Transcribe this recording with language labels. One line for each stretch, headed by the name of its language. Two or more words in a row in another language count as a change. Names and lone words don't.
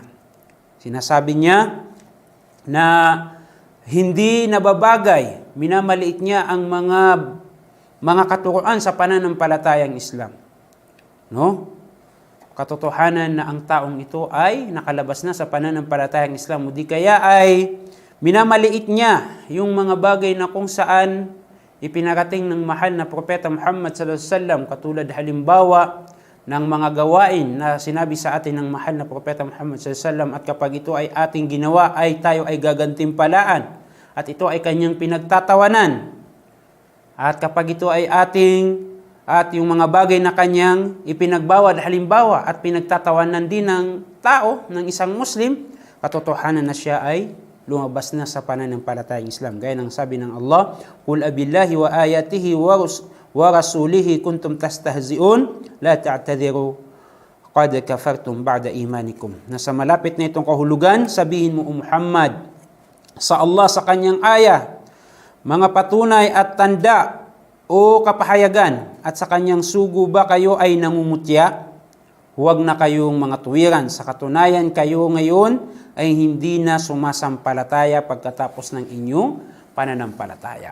Filipino: Sinasabi niya na hindi nababagay, minamaliit niya ang mga katuruan sa pananampalatayang Islam. No? Katotohanan na ang taong ito ay nakalabas na sa pananampalatayang Islam, o di kaya ay minamaliit niya yung mga bagay na kung saan ipinarating ng mahal na propeta Muhammad
Arabic: صلى الله عليه وسلم,
Filipino: katulad halimbawa ng mga gawain na sinabi sa atin ng mahal na propeta Muhammad
Arabic: صلى الله عليه وسلم,
Filipino: at kapag ito ay ating ginawa ay tayo ay gagantimpalaan, at ito ay kanyang pinagtatawanan, at kapag ito ay at yung mga bagay na kanyang ipinagbawal halimbawa at pinagtatawanan din ng tao, ng isang Muslim, katotohanan na siya ay lumabas na sa pananampalatayang Islam. Gaya ng sabi ng Allah,
Arabic: "قل أبالله وآياته ورسوله كنتم تستهزئون لا تعتذروا قد كفرتم بعد إيمانكم."
Filipino: Nasa malapit na itong kahulugan, sabihin mo, Muhammad, sa Allah, sa kanyang aya, mga patunay at tanda o kapahayagan, at sa kanyang sugo ba kayo ay nangungutya? Huwag na kayong mga tuwiran. Sa katunayan, kayo ngayon ay hindi na sumasampalataya pagkatapos ng inyong pananampalataya.